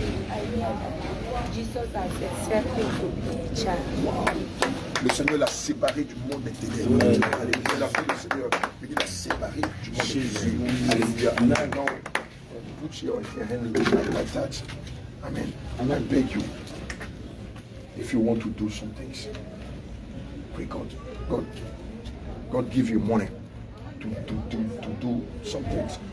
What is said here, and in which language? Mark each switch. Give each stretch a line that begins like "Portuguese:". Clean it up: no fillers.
English: I hear that Jesus has accepted to be a child. Wow.
French: Le Seigneur l'a séparé du monde des ténèbres. Alléluia. La foi du Seigneur, il l'a séparé du monde des ténèbres. Alléluia.
English: Now, put your hand like that. Amen. And I beg you, if you want to do some things, pray God. God give you money to do some things.